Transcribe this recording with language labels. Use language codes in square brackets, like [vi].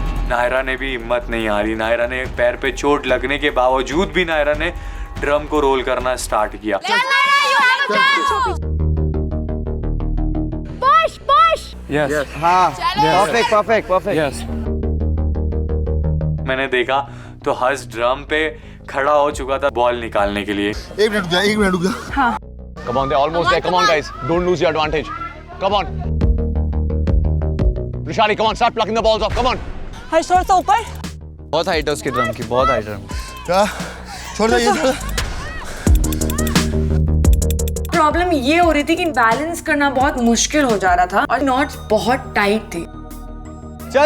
[hi] नायरा ने भी हिम्मत नहीं हारी। नायरा ने पैर पे चोट लगने के बावजूद भी नायरा ने ड्रम को रोल करना स्टार्ट किया। [en] चल Naira, you have a chance. Push. Yes. हाँ। Perfect. Yes. [hi] मैंने देखा तो हर्ष ड्रम पे खड़ा हो चुका था बॉल निकालने के लिए। एक मिनट रुक जा। हाँ। [en] Come on, they're almost there. Come on, guys. Don't lose your advantage. Come on. Rushali, come on. Start plucking the balls off. Come on. [hi] हर्ष थोड़ा सा ऊपर। बहुत हाइट है उसकी ड्रम की, बहुत हाइट है। क्या? छोड़ दे ये। प्रॉब्लम ये हो रही थी कि बैलेंस करना बहुत मुश्किल हो जा रहा था और नॉट्स बहुत टाइट थे।